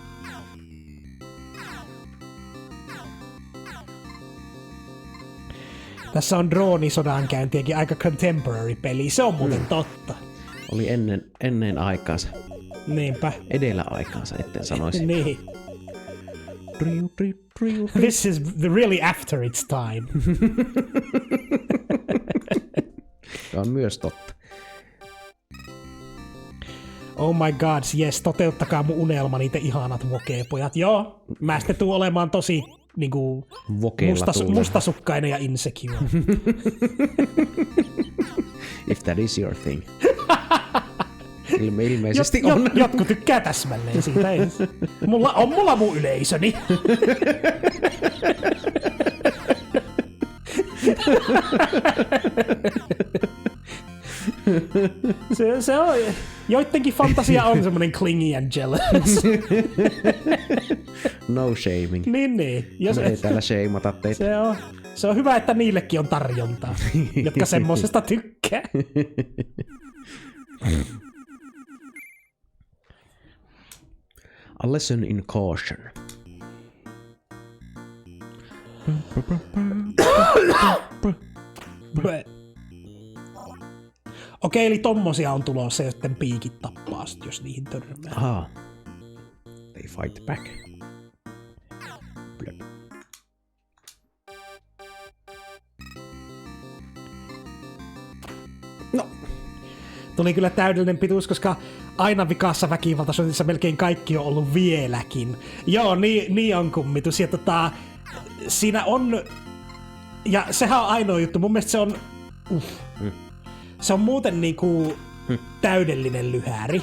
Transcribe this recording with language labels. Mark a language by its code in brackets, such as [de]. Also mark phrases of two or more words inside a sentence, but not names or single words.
[fi] Tässä on droonisodankäyntiäkin aika contemporary peli, se on muuten totta. Oli ennen aikaansa. Niinpä. Edellä aikaansa, etten sanoisi. Niin. [en] This is really after its time. [fi] Se on myös totta. [en] Oh my god, yes, [fi] toteuttakaa mun unelmani te ihanat wokepojat. Joo, mä sitten tuun olemaan tosi niinku mustasukkainen ja insecure. [en] If that is your thing. [fi] Ilmeisesti on. Jotkut tykkää täsmälleen siitä. Mulla mun yleisöni. Se on, joidenkin fantasia on semmonen [en] clingy and jealous. No shaming. [fi] Niin. Jos ei täällä shameata teitä. Se on hyvä, että niillekin on tarjontaa, jotka semmosesta tykkää. [en] A lesson in caution. [fi] Okei, eli tommosia on tulossa, joten piikit tappaa, jos niihin törmää. [en] Aha. They fight back. Blöp. [fi] No. Tuli kyllä täydellinen pituus, koska aina vikaassa väkivaltaisotissa melkein kaikki on ollut vieläkin. Joo, niin on kummitus. Ja siinä on... Ja sehän on ainoa juttu. Mun mielestä se on... Se on muuten niinku täydellinen lyhääri.